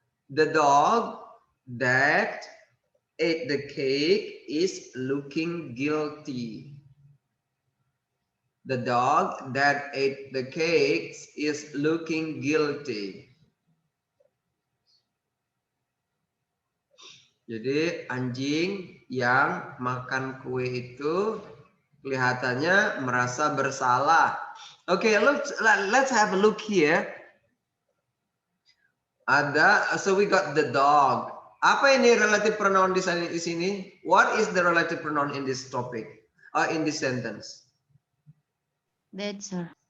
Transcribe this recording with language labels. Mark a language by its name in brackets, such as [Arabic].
[English] The dog that ate the cake is looking guilty. The dog that ate the cake is looking guilty. [Indonesian] Jadi anjing yang makan kue itu kelihatannya merasa bersalah. [English] Okay, let's have a look here. So we got the dog. [Indonesian] Apa ini [English] relative pronoun [Indonesian] di sini? [English] What is the relative pronoun in this topic? In this sentence? That, sir.